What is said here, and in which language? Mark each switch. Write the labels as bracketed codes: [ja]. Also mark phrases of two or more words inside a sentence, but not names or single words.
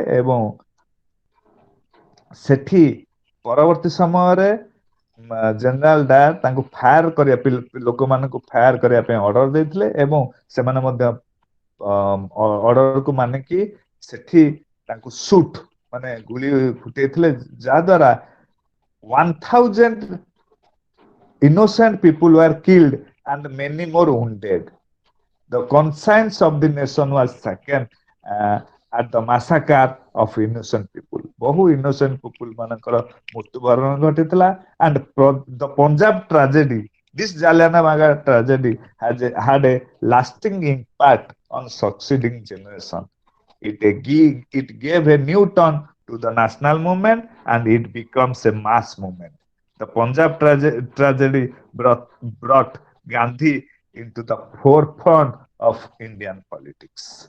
[or] ଏବଂ ସେଠି ପରବର୍ତ୍ତୀ ସମୟରେ ଜେନେରାଲ ଡାୟାର ତାଙ୍କୁ ଫାୟାର କରିବା, ଲୋକମାନଙ୍କୁ ଫାୟାର କରିବା ପାଇଁ ଅର୍ଡର ଦେଇଥିଲେ। ଏବଂ ସେମାନେ ମଧ୍ୟ ଅର୍ଡରକୁ ମାନିକି ସେଠି ତାଙ୍କୁ ସୁଟ ମାନେ ଗୁଳି ଫୁଟେଇଥିଲେ, ଯାହା ଦ୍ୱାରା 1000 [en] innocent people were killed and many more wounded. The conscience of the nation was shaken at the massacre of innocent people. [or] ବହୁ [en] innocent people [or] ମାନଙ୍କର ମୃତ୍ୟୁବରଣ ଘଟିଥିଲା। [en] And the Punjab tragedy, this Jallianwala tragedy had a lasting impact on succeeding generation. It gave a new turn to the national movement, and it becomes a mass movement. The Punjab tragedy brought Gandhi into the forefront of Indian politics.